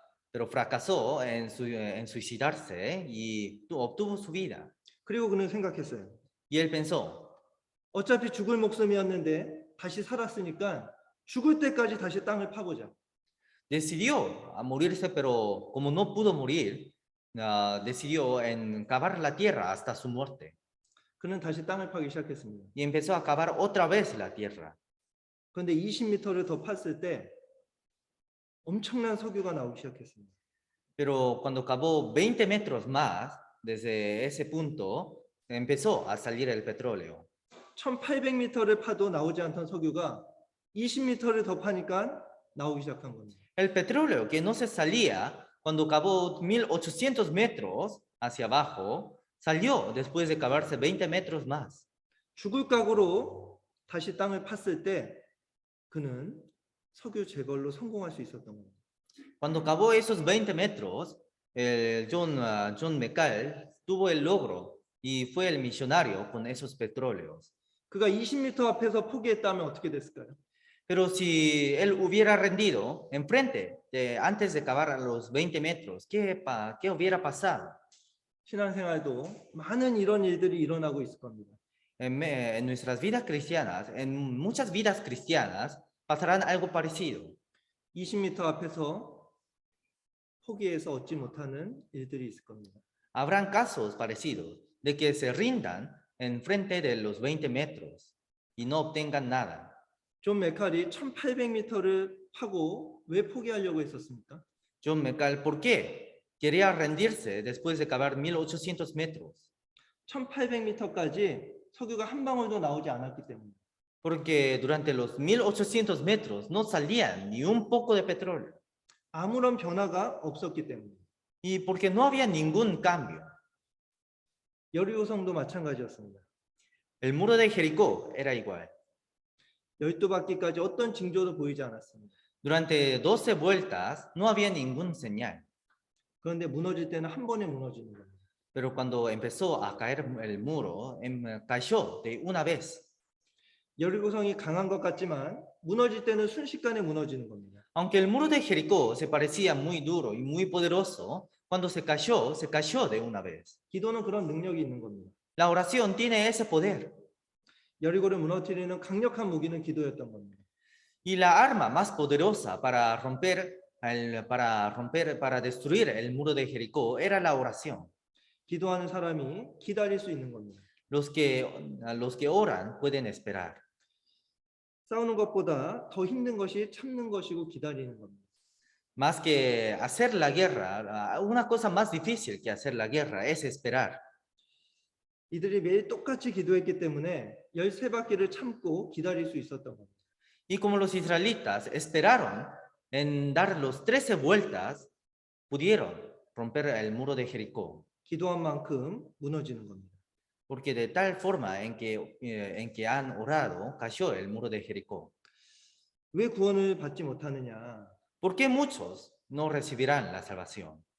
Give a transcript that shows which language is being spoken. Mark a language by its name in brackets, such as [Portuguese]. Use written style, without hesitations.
[Spanish] pero fracasó en suicidarse y obtuvo su vida. [Korean] 그리고 그는 생각했어요. [Spanish] Y él pensó, [Korean] 어차피 죽을 목숨이었는데 다시 살았으니까 죽을 때까지 다시 땅을 파보자. [Spanish] decidió a morirse, pero como no pudo morir, decidió en cavar la tierra hasta su muerte. [Korean] 그는 다시 땅을 파기 시작했습니다. [Spanish] Y empezó a cavar otra vez la tierra. [Korean] 그런데 20m를 더 팠을 때 엄청난 석유가 나오기 시작했습니다. [Spanish] Pero cuando cavó 20 metros más, desde ese punto, empezó a salir el petróleo. [Korean] 1800m를 파도 나오지 않던 석유가 20m를 더 파니까 나오기 시작한 겁니다. [Spanish] El petróleo que no se salía cuando cavó 1800 metros hacia abajo, salió después de cavarse 20 metros más. [Korean] 죽을 각오로 다시 땅을 팠을 때 그는 석유 재벌로 성공할 수 있었던 겁니다. [Spanish] Cuando cavó esos 20 metros, John McCall tuvo el logro y fue el millonario con esos petróleos. [Korean] 그가 20m 앞에서 포기했다면 어떻게 됐을까요? [Spanish] Pero si él hubiera rendido antes de cavar a los 20 metros, ¿qué hubiera pasado? [Korean] 신앙생활도 많은 이런 일들이 일어나고 있을 겁니다. [Spanish] En nuestras vidas cristianas, en muchas vidas cristianas, pasarán algo parecido. [Korean] 20m 앞에서 포기해서 얻지 못하는 일들이 있을 겁니다. [Spanish] Habrán casos parecidos de que se rindan en frente de los 20 metros y no obtengan nada. [Korean] 존 메칼이 1800m를 파고 왜 포기하려고 했었습니까? [Spanish] John McCall, ¿por qué quería rendirse después de cavar 1800 metros? [Korean] 1800m까지 석유가 한 방울도 나오지 않았기 때문에. [Spanish] Porque durante los 1800 metros no salía ni un poco de petróleo. [Korean] 아무런 변화가 없었기 때문에. [Spanish] Y porque no había ningún cambio. [Korean] 여리고성도 마찬가지였습니다. [Spanish] El muro de Jericó era igual. [Korean] 12바퀴까지 어떤 징조도 보이지 않았습니다. [Spanish] Durante 12 vueltas no había ningún señal. [Korean] 그런데 무너질 때는 한 번에 무너지는 겁니다. [Spanish] Pero cuando empezó a caer el muro, cayó de una vez. [Korean] 여리고성이 강한 것 같지만 무너질 때는 순식간에 무너지는 겁니다. [Spanish] Aunque el muro de Jericó se parecía muy duro y muy poderoso, cuando se cayó de una vez. [Korean] 기도는 그런 능력이 있는 겁니다. [Spanish] La oración tiene ese poder. [Korean] 여리고를 무너뜨리는 강력한 무기는 기도였던 겁니다. [Spanish] Y la arma más poderosa para destruir el muro de Jericó era la oración. [Korean] 기도하는 사람이 기다릴 수 있는 겁니다. [Spanish] Los que oran pueden esperar. [Korean] 싸우는 것보다 더 힘든 것이 참는 것이고 기다리는 겁니다. [Spanish] Más que hacer la guerra, una cosa más difícil que hacer la guerra es esperar. [Korean] 이들이 매일 똑같이 기도했기 때문에 13바퀴를 참고 기다릴 수 있었던 겁니다. [Spanish] Y como los israelitas esperaron en dar los 13 vueltas, pudieron romper el muro de Jericó. [Korean] 기도한 만큼 무너지는 겁니다. [Spanish] Porque de tal forma en que han orado, cayó el muro de Jericó. [Korean] 왜 구원을 받지 못하느냐? [Spanish] ¿Por qué muchos no recibirán la salvación?